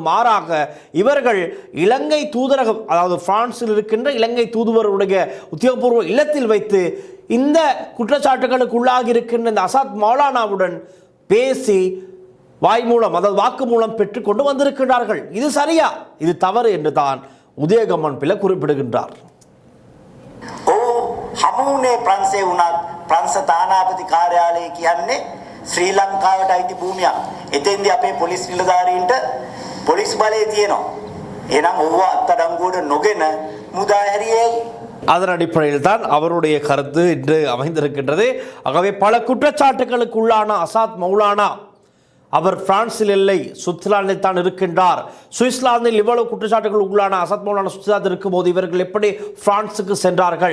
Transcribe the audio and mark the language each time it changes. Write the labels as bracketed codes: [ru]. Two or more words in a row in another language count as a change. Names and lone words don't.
[ta] மாறாக இவர்கள் இலங்கை தூதரகம், அதாவது பிரான்சில் இருக்கின்ற இலங்கை தூதுவருடைய உத்தியோகபூர்வ இல்லத்தில் வைத்து இந்த குற்றச்சாட்டுகளுக்கு உள்ளாகி இருக்கின்ற இந்த அசாத் மௌலானாவுடன் பேசி வாய்மூலம், அதாவது வாக்கு மூலம் பெற்றுக்கொண்டு வந்திருக்கிறார்கள். இது சரியா, இது தவறு என்று தான் உதயகமன் பிள்ளை குறிப்பிடுகின்றார். [si] හමුුණේ ප්‍රංශේ වුණත් ප්‍රංශ තානාපති කාර්යාලය කියන්නේ ශ්‍රී ලංකාවට අයිති භූමියක්. එතෙන්දී අපේ පොලිස් නිලධාරීන්ට පොලිස් බලය තියෙනවා. එහෙනම් ඔව්ව අත්අඩංගුවට නොගෙන මුදා හැරියේ. [ta] அதன் அடிப்படையில் தான் அவருடைய கருத்து இன்று அமைந்திருக்கின்றது. ஆகவே பல குற்றச்சாட்டுகளுக்கு உள்ளான அசாத் மௌலானா அவர் பிரான்சில் இல்லை, சுவிட்சர்லாந்தில் தான் இருக்கின்றார். சுவிட்சர்லாந்தில் இவ்வளவு குற்றச்சாட்டுகள் உள்ளான அசாத் மௌலானா சுவிட்சர்லாந்து இருக்கும் போது இவர்கள் எப்படி பிரான்சுக்கு சென்றார்கள்?